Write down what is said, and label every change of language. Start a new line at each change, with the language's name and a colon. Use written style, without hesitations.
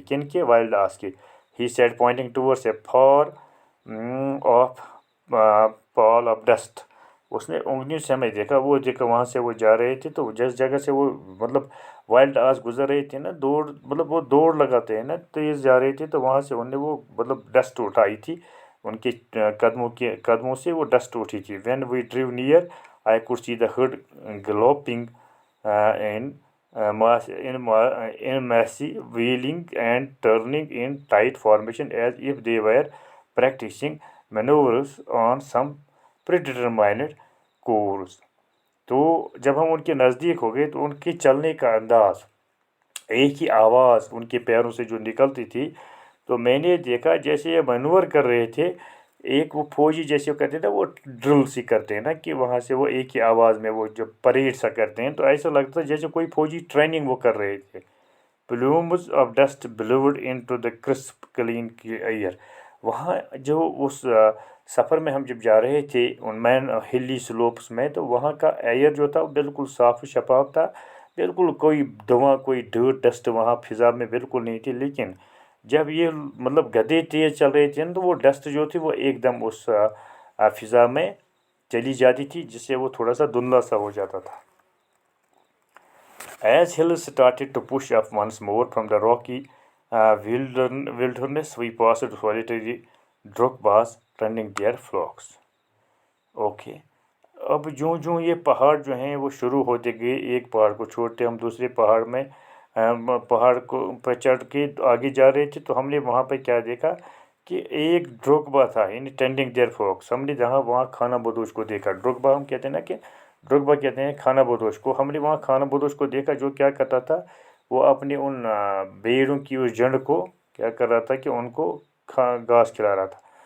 Hindi: किन के, वाइल्ड आस के।
English: he said pointing towards a far off pall of dust,
Hindi: उसने उंगलियों से हमें देखा, वो देखा वहाँ से वो जा रहे थे। तो जिस जगह से वो मतलब वाइल्ड आस गुजर रहे थे ना, दौड़ मतलब वो दौड़ लगाते हैं ना, तेज़ जा रहे थे, तो वहाँ से उन्हें वो मतलब डस्ट उठाई थी, उनके कदमों से वो डस्ट उठी थी।
English: When we drove near I could see the herd galloping in in massy wheeling and turning in tight formation as if they were practicing maneuvers on some predetermined course.
Hindi: तो जब हम उनके नज़दीक हो गए तो उनके चलने का अंदाज़, एक ही आवाज़ उनके पैरों से जो निकलती थी, तो मैंने देखा जैसे ये मनूवर कर रहे थे। एक वो फौजी जैसे वो करते थे, वो ड्रिल सी करते हैं ना कि वहाँ से वो एक ही आवाज़ में वो जो परेड सा करते हैं, तो ऐसा लगता है जैसे कोई फौजी ट्रेनिंग वो कर रहे थे।
English: plumes of dust billowed into the crisp clean air,
Hindi: वहाँ जो उस सफ़र में हम जब जा रहे थे उन मैन हिली स्लोप्स में, तो वहाँ का एयर जो था वो बिल्कुल साफ़ शफाफ था, बिल्कुल कोई धुआं कोई डर्ट डस्ट वहाँ फिज़ा में बिल्कुल नहीं थी। लेकिन जब ये मतलब गधे तेज़ चल रहे थे ना, तो वो डस्ट जो थी वो एकदम उस फिज़ा में चली जाती थी, जिससे वो थोड़ा सा धुंधला सा हो जाता था।
English: As hills started to push up once more from the rocky wilderness, we passed solitary drukbas tending their flocks.
Hindi: Okay, अब जो ये पहाड़ जो हैं वो शुरू होते गए, एक पहाड़ को छोड़ते हम दूसरे पहाड़ में पहाड़ को पर चढ़ के आगे जा रहे थे, तो हमने वहाँ पे क्या देखा कि एक ड्रुकबा था
English: In tending their flocks.
Hindi: हमने जहाँ वहाँ खाना बदोश को देखा, ड्रुकबा हम कहते हैं ना कि ड्रुकबा कहते हैं खाना बदोश को, हमने वहाँ खाना बदोश को देखा जो क्या करता था, वो अपने उन भेड़ों की उस झुंड को क्या कर रहा था कि उनको घास खिला रहा था।